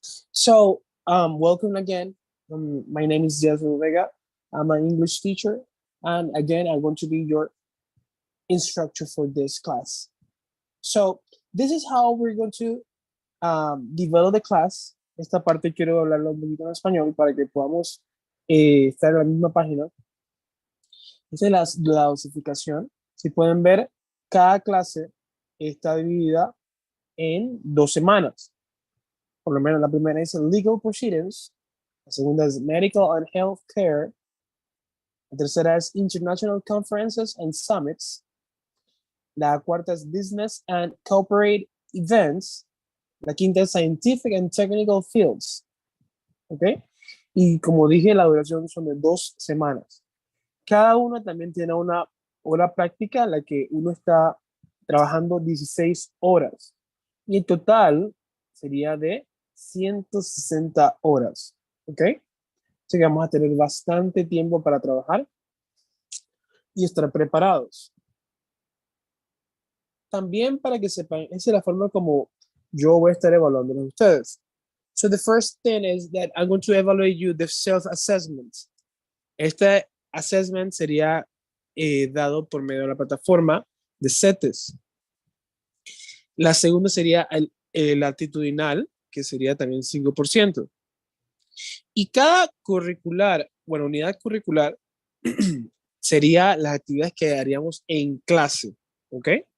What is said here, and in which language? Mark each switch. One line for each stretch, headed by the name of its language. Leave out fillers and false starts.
English: So, welcome again. My name is Jezreel Vega. I'm an English teacher. And again, I want to be your instructor for this class. So, this is how we're going to develop the class.
Spanish: Esta parte quiero hablarlo un poquito en español para que podamos estar en la misma página. Esa es la dosificación. Si pueden ver, cada clase está dividida en 2 semanas. Por lo menos la primera es Legal Proceedings, la segunda es Medical and Health Care, la tercera es International Conferences and Summits, la cuarta es Business and Corporate Events, la quinta es Scientific and Technical Fields. ¿Ok? Y como dije, la duración son de 2 semanas. Cada uno también tiene una hora práctica en la que uno está trabajando 16 horas. Y en total sería de 160 horas. ¿Ok? Así que vamos a tener bastante tiempo para trabajar y estar preparados. También para que sepan, esa es la forma como yo voy a estar evaluando a ustedes.
English: So the first thing is that I'm going to evaluate you the self-assessment.
Spanish: Este assessment sería dado por medio de la plataforma de CETES. La segunda sería el actitudinal, que sería también 5%. Y cada curricular, bueno, unidad curricular, sería las actividades que haríamos en clase, ¿ok?